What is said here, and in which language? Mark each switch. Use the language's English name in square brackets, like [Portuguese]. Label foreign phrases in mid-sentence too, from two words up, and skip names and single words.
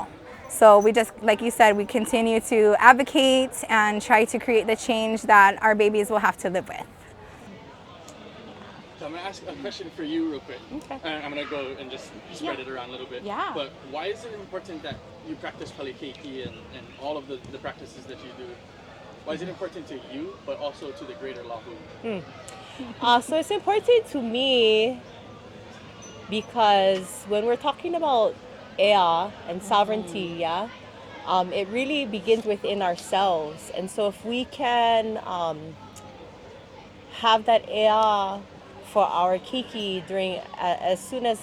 [English] So we just, like you said, we continue to advocate and try to create the change that our babies will have to live with. So I'm going to ask a question for you real quick. Okay. And I'm going to go and just spread it around a little bit. Yeah. But why is it important that you practice keikie and all of the practices that you do? Why is it important to you, but also to the greater lāʻau? So it's important to me because when we're talking about ea and sovereignty, it really begins within ourselves. And so if we can have that ea for our keikie during as soon as